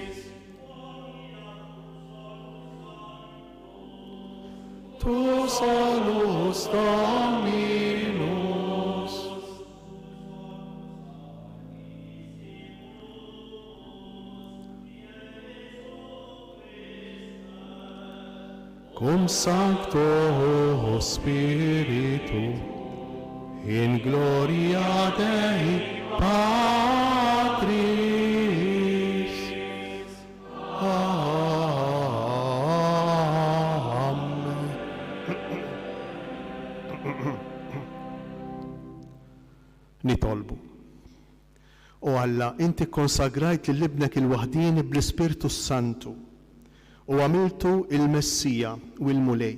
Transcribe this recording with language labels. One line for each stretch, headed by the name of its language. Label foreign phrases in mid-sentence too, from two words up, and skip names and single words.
Latin: Tu solus Dominus, cum Sancto Spiritu, in gloria Dei Patris. Amen.
Maltese: Nitolbu. O Alla, inti konsagrajt li libnek il-wahdini bl-Spiritu Santu u għamiltu il-Messija u il-Mulej.